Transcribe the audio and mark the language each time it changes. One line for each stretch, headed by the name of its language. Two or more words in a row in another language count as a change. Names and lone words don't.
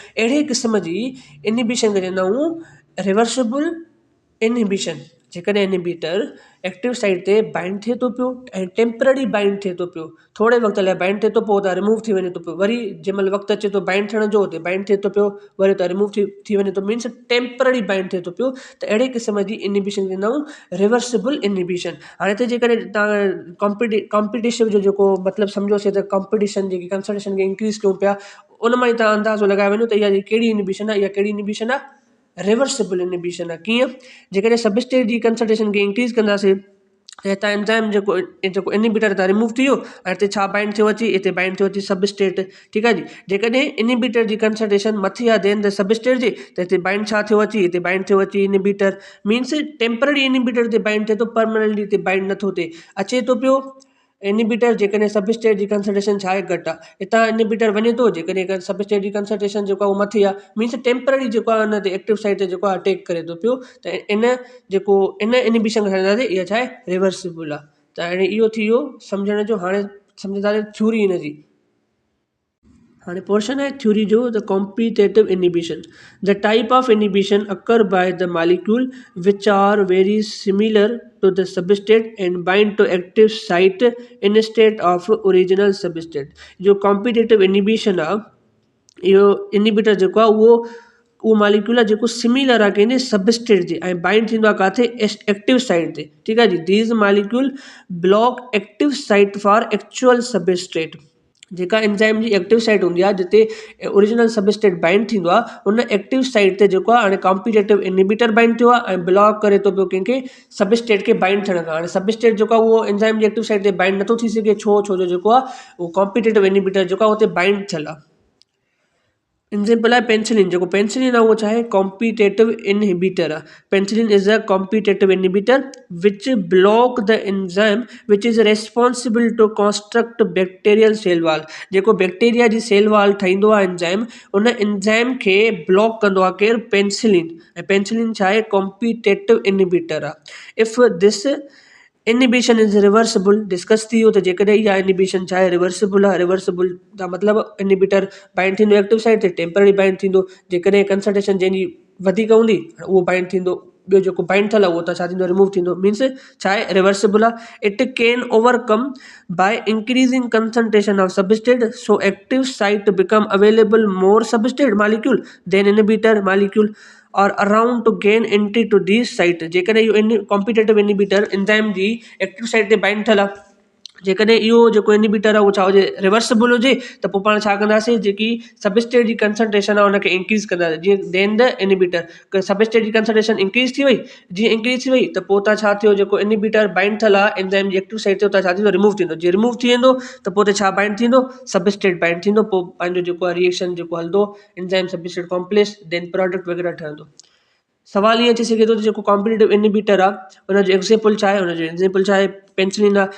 Sindhi: अहिड़े क़िस्म जी इनहिबिशन खे चवंदा आहियूं
English: reversible inhibition.
Sindhi: जेकॾहिं
English: inhibitor active site
Sindhi: ते बाइंड थिए थो पियो ऐं
English: temporary bind
Sindhi: थिए थो पियो, थोरे वक़्त लाइ बाइंड थिए थो, पोइ उतां रिमूव थी वञे थो पियो, वरी जंहिं महिल वक़्तु अचे थो बाइंड थियण जो, उते बाइंड थिए थो पियो, वरी उतां रिमूव थी वञे थो,
English: means temporary bind
Sindhi: थिए थो पियो। त अहिड़े क़िस्म जी इनहिबिशन चवंदा आहियूं
English: reversible inhibition.
Sindhi: हाणे हिते जेकॾहिं तव्हां कॉम्पिटिशन जो जेको मतिलबु सम्झोसीं त कॉम्पिटिशन जेकी कंसंट्रेशन खे इंक्रीज़ कयूं पिया, उन मां ई तव्हां अंदाज़ो लॻाए वञो त इहा कहिड़ी इनहिबिशन आहे, इहा कहिड़ी इनहिबिशन आहे,
English: reversible inhibition
Sindhi: आहे। कीअं, जेकॾहिं सबस्ट्रेट जी कंसंट्रेशन खे इंक्रीज़ कंदासीं त हितां एंजाइम जेको इनहिबिटर हितां रिमूव थी वियो, ऐं हिते छा बाइंड थियो अची, हिते बाइंड थियो अची सबस्ट्रेट, ठीक आहे जी। जेकॾहिं इनहिबिटर जी कंसंट्रेशन मथे आहे
English: than the substrate
Sindhi: जे, त हिते बाइंड छा थियो अची, हिते बाइंड थियो अची इनहिबिटर,
English: means temporary inhibitor
Sindhi: ते बाइंड थिए थो, परमानेंटली हिते बाइंड नथो थिए, अचे थो पियो इनहिबिटर जेकॾहिं सबस्ट्रेट जी कंसंट्रेशन छा आहे, घटि आहे, हितां इनहिबिटर वञे थो, जेकॾहिं सबस्ट्रेट जी कंसंट्रेशन जेको आहे उहो मथे आहे,
English: means temporary
Sindhi: जेको आहे हुन ते
English: active site
Sindhi: ते जेको आहे अटैक करे थो पियो, त इन इनहिबिशन खे चवंदासीं इहा छा आहे, रिवर्सिबल आहे। त हाणे इहो थी वियो सम्झण जो। हाणे सम्झंदासीं थ्योरी हिनजी। हाणे पोर्शन आहे थ्योरी जो,
English: the competitive inhibition. The type of inhibition occur by the molecule which are very similar to the substrate and bind to active site instead of original substrate.
Sindhi: जो
English: competitive inhibition
Sindhi: आहे, इहो इनहिबिटर जेको आहे उहो मॉलिक्यूल आहे जेको सिमिलर आहे कंहिंजे सबस्ट्रेट जे, ऐं बाइंड थींदो आहे काथे,
English: active site
Sindhi: ते, ठीक आहे जी।
English: These molecule block active site for actual substrate.
Sindhi: जेका एंजाइम जी
English: active site
Sindhi: हूंदी आहे, जिते
English: original substrate
Sindhi: बाइंड थींदो आहे, उन
English: active site
Sindhi: ते जेको आहे हाणे
English: competitive inhibitor bind
Sindhi: थियो आहे ऐं ब्लॉक करे थो पियो कंहिंखे, सबस्ट्रेट खे बाइंड थियण खां। हाणे सबस्ट्रेट जेको आहे उहो एंजाइम जी
English: active site
Sindhi: ते बाइंड नथो थी सघे, छो जो जेको आहे उहो
English: competitive inhibitor
Sindhi: जेको आहे उते बाइंड थियल आहे। एग्जाम्पल आहे पेंसिलिन। जेको पेंसिलिन आहे उहो छा आहे,
English: competitive inhibitor
Sindhi: आहे।
English: Penicillin is a competitive inhibitor which block the enzyme which is responsible to construct bacterial cell wall.
Sindhi: जेको बैक्टीरिया जी
English: cell wall
Sindhi: ठाहींदो आहे एंजाइम, उन एंजाइम खे ब्लॉक कंदो आहे केरु, पेंसिलिन। ऐं पेंसिलिन छा आहे,
English: competitive inhibitor
Sindhi: आहे।
English: if this inhibition is reversible,
Sindhi: डिस्कस थी वियो त जेकॾहिं इहा इनहिबिशन छा आहे, रिवर्सिबल आहे। रिवर्सिबल जा मतिलबु
English: inhibitor bind
Sindhi: थींदो
English: active site
Sindhi: ते,
English: temporary bind
Sindhi: थींदो, जेकॾहिं कंसंट्रेशन जंहिंजी वधीक हूंदी उहो बाइंड थींदो, ॿियो जेको बाइंड थियल आहे उहो त छा थींदो, रिमूव थींदो, मीन्स छा आहे, रिवर्सिबल आहे।
English: It can overcome by increasing concentration of substrate, so active site become available more substrate molecule than inhibitor molecule or around to gain entry to this site.
Sindhi: जेकॾहिं इहो
English: competitive inhibitor
Sindhi: एंजाइम जी
English: active site
Sindhi: ते बाइंड थियल आहे, जेकॾहिं इहो जेको इनहिबिटर आहे उहो छा हुजे, रिवर्सिबल हुजे, त पोइ पाण छा कंदासीं, जेकी सबस्ट्रेट जी कंसंट्रेशन आहे उनखे इंक्रीज़ कंदासीं, जीअं
English: than the inhibitor substrate
Sindhi: जी कंसंट्रेशन इंक्रीज़ थी वई, जीअं इंक्रीज़ थी वई त पोइ उतां छा थियो, जेको
English: inhibitor bind
Sindhi: थियल आहे एंजाइम जी
English: active site
Sindhi: ते, उतां छा थींदो, रिमूव थींदो। जीअं रिमूव थी वेंदो त पोइ छा बाइंड थींदो, सबस्ट्रेट बाइंड थींदो, पोइ पंहिंजो जेको आहे रिएक्शन जेको हलंदो,
English: enzyme substrate complex, then product
Sindhi: वग़ैरह ठहंदो। सवाल ईअं अची सघे थो त जेको
English: competitive inhibitor
Sindhi: आहे हुनजो एग्ज़ाम्पल छा आहे, हुनजो एग्ज़ाम्पल छा आहे, पेंसिलिन आहे।